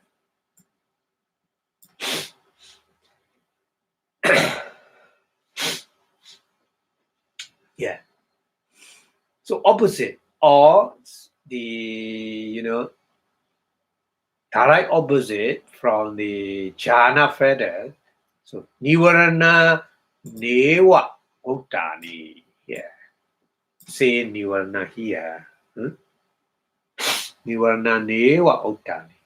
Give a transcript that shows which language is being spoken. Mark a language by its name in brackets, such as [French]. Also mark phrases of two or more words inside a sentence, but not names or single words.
[English] Yeah. So opposite or the direct opposite from the jhana feather. [Pali] So Nivarana Neva Uttani. [English] Yeah. Say Nivarana here. [Pali] Nivarana Neva Uttani.